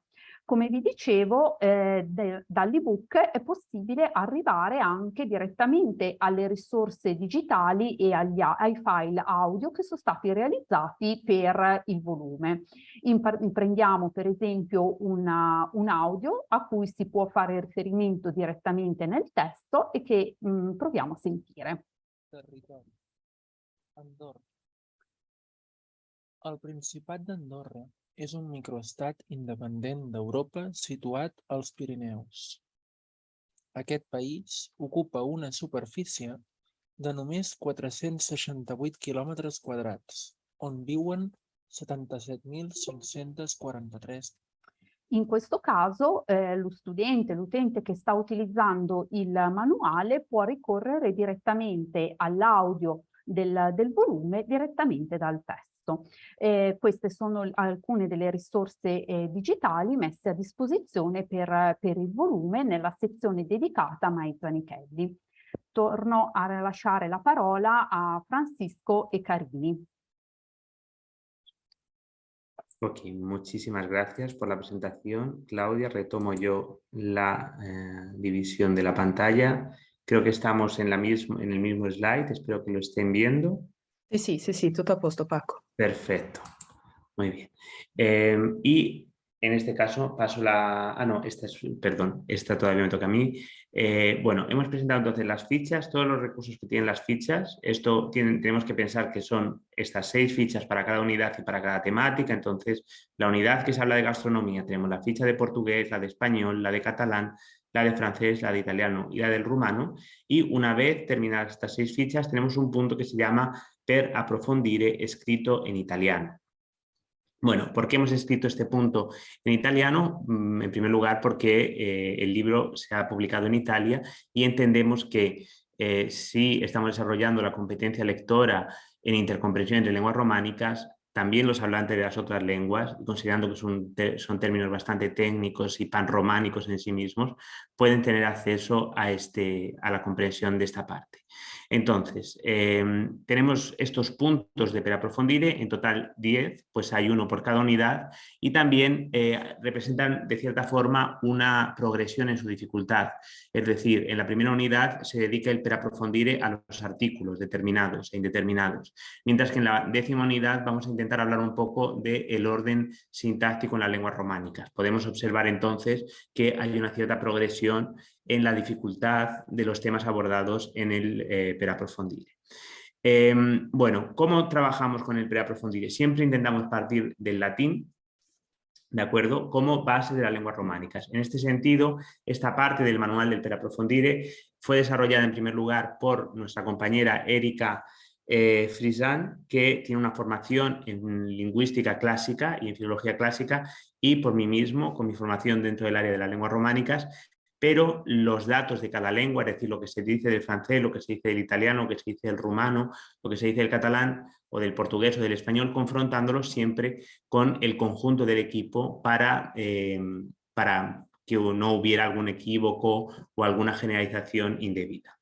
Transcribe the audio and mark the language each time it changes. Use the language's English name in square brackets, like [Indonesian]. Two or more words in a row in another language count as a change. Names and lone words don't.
[Italian] Come vi dicevo, dall'ebook è possibile arrivare anche direttamente alle risorse digitali e ai file audio che sono stati realizzati per il volume. Prendiamo per esempio un audio a cui si può fare riferimento direttamente nel testo e che proviamo a sentire. [Catalan] Territori. Andorra. El Principat d'Andorra és un microestat independent d'Europa situat als Pirineus. Aquest país ocupa una superfície de només 468 quilòmetres quadrats, on viuen 77.543. [Italian] In questo caso l'utente che sta utilizzando il manuale può ricorrere direttamente all'audio del volume direttamente dal testo. Queste sono alcune delle risorse digitali messe a disposizione per il volume nella sezione dedicata a Mai Zanichelli. Torno a lasciare la parola a Francisco e Carini. [Spanish] Ok, muchísimas gracias por la presentación, Claudia. Retomo yo la división de la pantalla. Creo que estamos en el mismo slide, espero que lo estén viendo. [Italian] Sí, tutto a posto, Paco. [Spanish] Perfecto, muy bien. Y en este caso paso la... Ah, no, perdón, esta todavía me toca a mí. Bueno, hemos presentado entonces las fichas, todos los recursos que tienen las fichas. Tenemos que pensar que son estas 6 fichas para cada unidad y para cada temática. Entonces, la unidad que se habla de gastronomía, tenemos la ficha de portugués, la de español, la de catalán, la de francés, la de italiano y la del rumano. Y una vez terminadas estas 6 fichas, tenemos un punto que se llama [Italian] per approfondire, [Spanish] escrito en italiano. Bueno, ¿por qué hemos escrito este punto en italiano? En primer lugar, porque el libro se ha publicado en Italia y entendemos que si estamos desarrollando la competencia lectora en intercomprensión entre lenguas románicas, también los hablantes de las otras lenguas, considerando que son términos bastante técnicos y panrománicos en sí mismos, pueden tener acceso a la comprensión de esta parte. Entonces, tenemos estos puntos de [Italian] per approfondire, [Spanish] en total 10, pues hay uno por cada unidad y también representan de cierta forma una progresión en su dificultad. Es decir, en la primera unidad se dedica el [Italian] per approfondire [Spanish] a los artículos determinados e indeterminados, mientras que en la 10ª unidad vamos a intentar hablar un poco del orden sintáctico en las lenguas románicas. Podemos observar entonces que hay una cierta progresión en la dificultad de los temas abordados en el [Italian] per approfondire. [Spanish] Bueno, ¿cómo trabajamos con el [Italian] per approfondire? [Spanish] Siempre intentamos partir del latín, ¿de acuerdo?, como base de las lenguas románicas. En este sentido, esta parte del manual del per approfondire fue desarrollada en primer lugar por nuestra compañera Erika Frisan, que tiene una formación en lingüística clásica y en filología clásica, y por mí mismo, con mi formación dentro del área de las lenguas románicas, pero los datos de cada lengua, es decir, lo que se dice del francés, lo que se dice del italiano, lo que se dice del rumano, lo que se dice del catalán o del portugués o del español, confrontándolos siempre con el conjunto del equipo para que no hubiera algún equívoco o alguna generalización indebida.